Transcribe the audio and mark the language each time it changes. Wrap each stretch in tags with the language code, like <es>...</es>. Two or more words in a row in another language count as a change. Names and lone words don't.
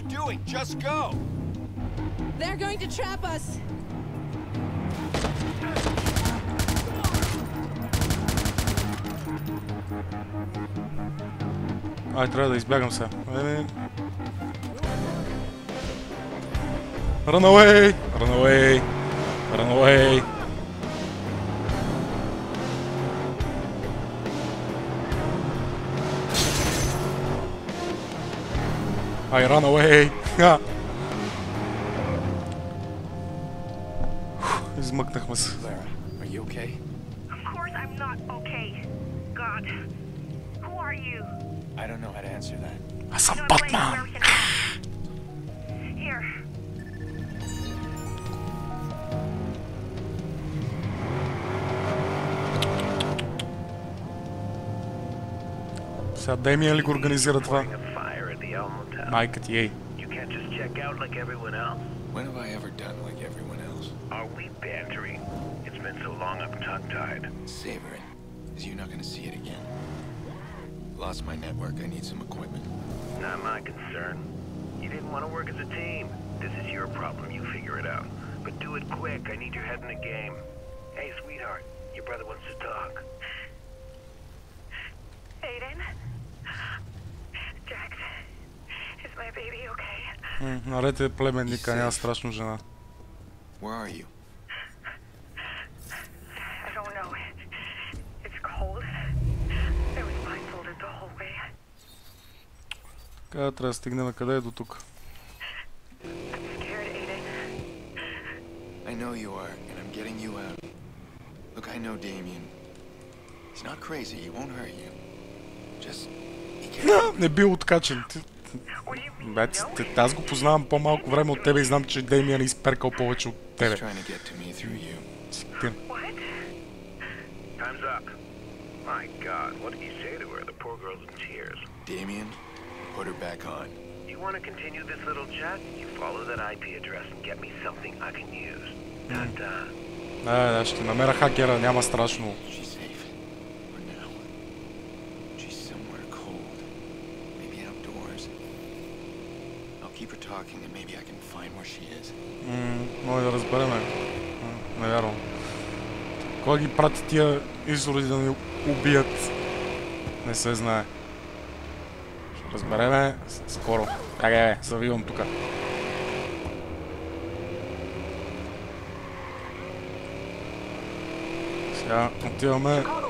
<en>They're going to trap us.</en> <bg>Ай, трябва да избягам сега.</bg> <en>Run away! Run away! Run away! I run away!</en> <bg>Измъкнахме се.</bg> <en>Clara, are you okay? Of course I'm not okay. God. Who are you? I don't know how to answer that.</en> <bg>Аз съм</bg> <en>No place</en> <bg>Батман!</bg> <en>where we can talk. Here.</en> <bg>Сега Демиан ли го организира това? Майка ти, ей.</bg> <en>You can't just check out like everyone else. When have I ever done like everyone else? Are we bantering? It's been so long I'm tongue-tied. Savor it, because you're not going to see it again. Lost my network. I need some equipment. Not my concern. You didn't want to work as a team. This is your problem. You figure it out. But do it quick. I need your head in the game. Hey, sweetheart. Your brother wants to talk. Aiden? Jax? Is my baby okay?</en> <bg>Нарете племенника, няма страшно жена.</bg> <en>Where are you? I don't know. It's cold. I was blindfolded the whole way.</en> <bg>Трябва да стигнем къде е до тук.</bg> <en>I'm scared, Aiden. I know you are, and I'm getting you out. Look, I know Damien. He's not crazy. He won't hurt you. Just be careful.</en> <bg>Не бил откачен.</bg> <en>What do you mean?</en> <bg>Бе, аз го познавам по-малко време от тебе и знам, че Демиан е изперкал повече от тебе.</bg> <en>He's trying to get to me through you. What? Time's up. My God, what did you say to her? The poor girl's in tears. Damien, put her back on. You want to continue this little chat? You follow that IP address and get me something I can use.</en> <bg>Да, ще намеря хакера, няма страшно.</bg> <en>She's safe. For now. She's somewhere cold. Maybe outdoors. I'll keep her talking and maybe I can find where she is.</en> <bg>Може да разбереме. Не вярвам. Кой ги прати тия изроди да ни убият? Не се знае. Ще разбереме скоро. Чакай, завивам тука. Сега отиваме.</bg>